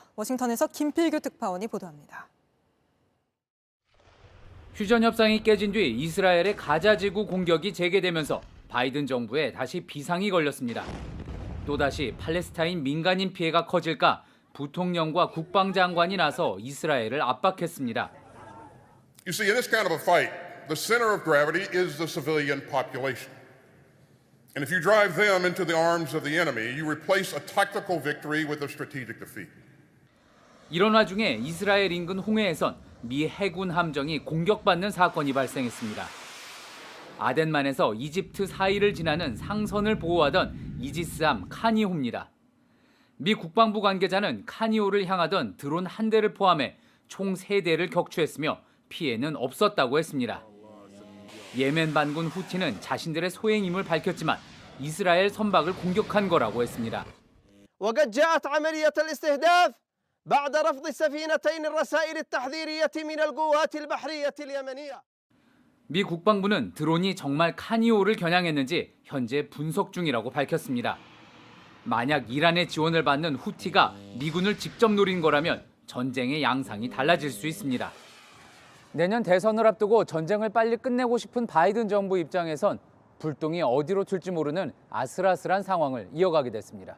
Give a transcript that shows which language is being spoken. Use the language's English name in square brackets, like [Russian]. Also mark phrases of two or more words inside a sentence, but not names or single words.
[Korean] 워싱턴에서 김필규 특파원이 보도합니다. 휴전 협상이 깨진 뒤 이스라엘의 가자 지구 공격이 재개되면서 바이든 정부에 다시 비상이 걸렸습니다. 또다시 팔레스타인 민간인 피해가 커질까 부통령과 국방장관이 나서 이스라엘을 압박했습니다. [English] You see, in this kind of a fight, the center of gravity is the civilian population. And if you drive them into the arms of the enemy, you replace a tactical victory with a strategic defeat. [Korean] 이런 와중에 이스라엘 인근 홍해에선 미 해군 함정이 공격받는 사건이 발생했습니다. 아덴만에서 이집트 사이를 지나는 상선을 보호하던 이지스함 카니호입니다. 미 국방부 관계자는 카니호를 향하던 드론 한 대를 포함해 총 3대를 격추했으며 피해는 없었다고 했습니다. 예멘 반군 후티는 자신들의 소행임을 밝혔지만 이스라엘 선박을 공격한 거라고 했습니다. [Arabic] وقد جاءت عملية الاستهداف بعد رفض سفينتين الرسائل التحذيرية من القوات البحرية اليمنية. [Korean] 미 국방부는 드론이 정말 카니호를 겨냥했는지 현재 분석 중이라고 밝혔습니다. 만약 이란의 지원을 받는 후티가 미군을 직접 노린 거라면 전쟁의 양상이 달라질 수 있습니다. 내년 대선을 앞두고 전쟁을 빨리 끝내고 싶은 바이든 정부 입장에선 불똥이 어디로 튈지 모르는 아슬아슬한 상황을 이어가게 됐습니다.